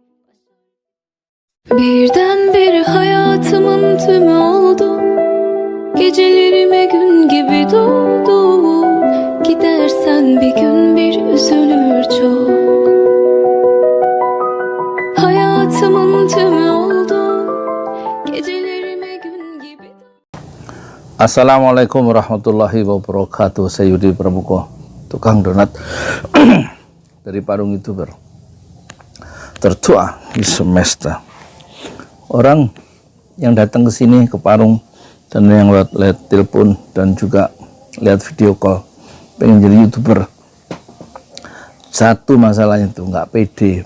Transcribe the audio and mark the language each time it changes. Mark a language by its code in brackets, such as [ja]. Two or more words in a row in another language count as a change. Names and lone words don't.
[tr] Birdenbire hayatımın tümü oldu. Gecelerime gün gibi doğdu. Gidersen bir gün bir üzülür çok. Hayatımın tümü oldu. Gecelerime gün gibi. [ar] السلام عليكم ورحمة الله وبركاته. [id] Saya Yudi Pramuko, tukang donat dari Parung YouTuber, tertua di semesta. Orang yang datang ke sini ke Parung dan yang lihat telepon dan juga lihat video call pengen jadi YouTuber, satu masalahnya tuh nggak pede.